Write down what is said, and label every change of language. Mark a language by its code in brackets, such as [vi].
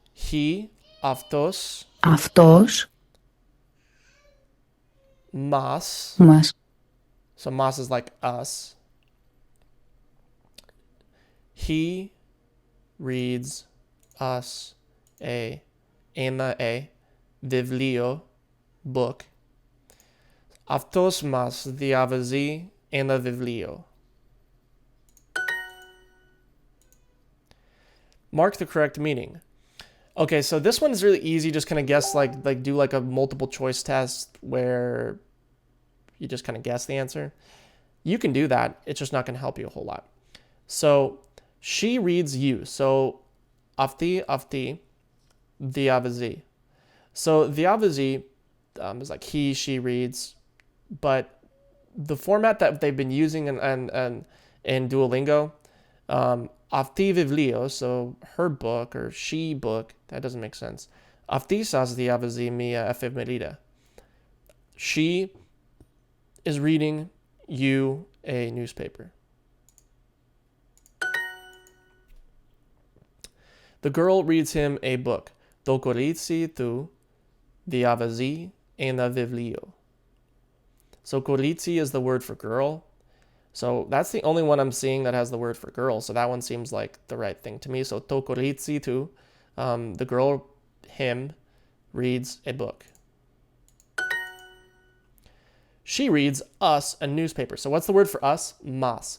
[el] He, αυτός μας. [en] So mas is like us. He reads us [el] ένα βιβλίο, [en] book. [el] Αυτός μας διαβάζει ένα βιβλίο. [en] Mark the correct meaning. Okay, so this one is really easy. Just kind of guess, like do like a multiple choice test where you just kind of guess the answer. You can do that. It's just not going to help you a whole lot. So she reads you. [el] So afti διαβάζει. [en] So διαβάζει is like he, she reads, but the format that they've been using in DuoLingo, [el] αυτή βιβλίο, [en] so her book or she book, that doesn't make sense. [el] Αυτή σας διαβάζει μία εφημερίδα. [en] She is reading you a newspaper. The girl reads him a book. [el] Το κορίτσι του διαβάζει ένα βιβλίο. [en] So κορίτσι is the word for girl. So that's the only one I'm seeing that has the word for girl. So that one seems like the right thing to me. So tokoritsi too. The girl, him, reads a book. She reads us a newspaper. So what's the word for us? Mas.